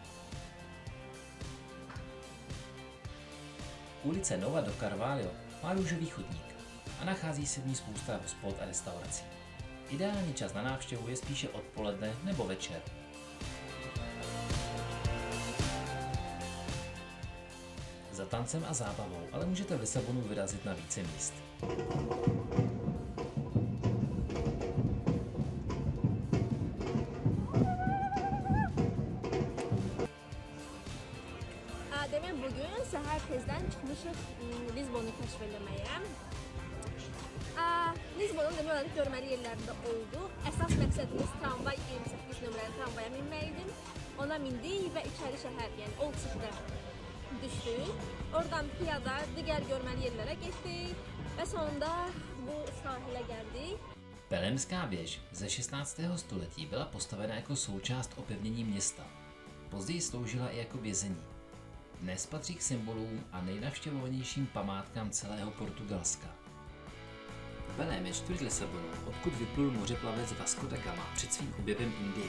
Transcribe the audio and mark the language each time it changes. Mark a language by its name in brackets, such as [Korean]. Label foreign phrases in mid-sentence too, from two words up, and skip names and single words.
[Czech] Ulice Nova do Carvalho má růžový chodník a nachází se v ní spousta hospod a restaurací. Ideální čas na návštěvu je spíše odpoledne nebo večer. Za tancem a zábavou ale můžete v Lisabonu vyrazit na více míst. [Azerbaijani] Demək bugün səhər tezdən çıxmışıq Lisbonu kəşf eləməyə. Lisbonun demək olar ki, görməli yerlərində olduq. Əsas məqsədimiz tramvay 28 nömrəli tramvaya minməkdir. Ona mindik və içəri şəhər, yəni [English] Old City- [Azerbaijani] də düşdük. Oradan piyada digər görməli yerlərə getdik və sonunda bu sahilə gəldik. [Czech] Belemská věž ze 16. století byla postavena jako součást opevnění města. Později sloužila i jako vězení. Dnes patří k symbolům a nejnavštěvovanějším památkám celého Portugalska. Belém je čtvrť Lisabonu, odkud vyplul mořeplavec Vasco da Gama před svým objevem Indie.